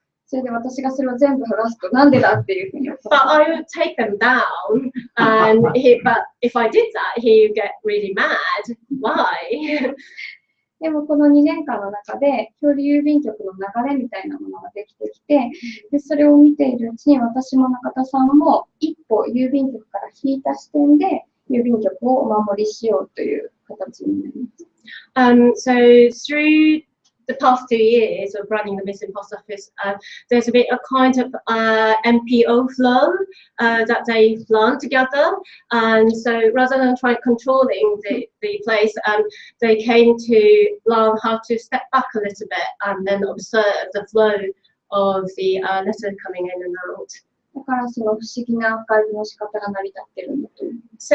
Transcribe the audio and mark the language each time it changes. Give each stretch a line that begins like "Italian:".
Japanese: それで私がそれを全部剥がすとなんでだっていうふうに思って。
English: But I would take them down, and but if I did that, he would get really mad. Why?
Japanese: でもこの2年間の中で漂流郵便局の流れみたいなものができてきて、でそれを見ているうちに私も中田さんも一歩郵便局から引いた視点で郵便局をお守りしようという形になります。
English: So through the past 2 years of running the Missing Post Office, there's been a kind of MPO flow that they've learned together, and so rather than trying controlling the place, they came to learn how to step back a little bit and then observe the flow of the letter coming in and out.
Japanese: だからその不思議なアーカイブの仕方が成り立っているんだと思います。